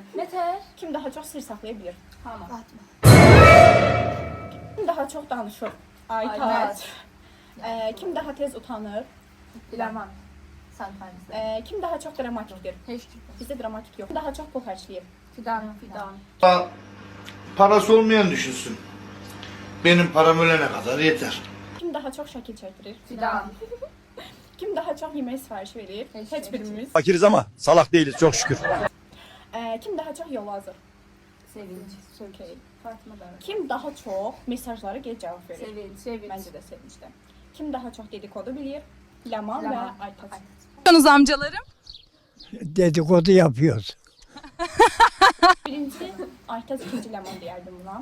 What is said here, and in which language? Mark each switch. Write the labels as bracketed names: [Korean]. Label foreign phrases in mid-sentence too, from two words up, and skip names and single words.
[Azerbaijani] Nətər? Kim daha çox sir saxlaya bilir? Fatmə. Kim daha çox danışır? Aytaç. Kim daha tez utanır? Ləman. Sən fərqlisən. Kim daha çox dramatikdir? Heç kim. Bizdə dramatik yox. Kim daha çox pul xərcləyir? Fidan. [Turkish] Parası olmayan düşünsün. Benim param ölene kadar yeter. [Azerbaijani] Kim daha çox şəkil çəkdirir? Fidan. Kim daha çox yemək sifarişi verir? Heç birimiz. [Turkish] Fakiriz ama salak değiliz çok şükür. [Azerbaijani] Kim daha çox yol hazır? Sevinç. Okay. Fatmə da. Kim daha çox mesajlara gec cavab verir? Sevinç. Məncə də sevincdir. Kim daha çox dedikodu bilir? Ləman və Aytaç. Yanınız amcalarım. [Turkish] Dedikodu yapıyoruz. [Azerbaijani] Birinci Aytaç, ikinci Ləman deyərdim buna.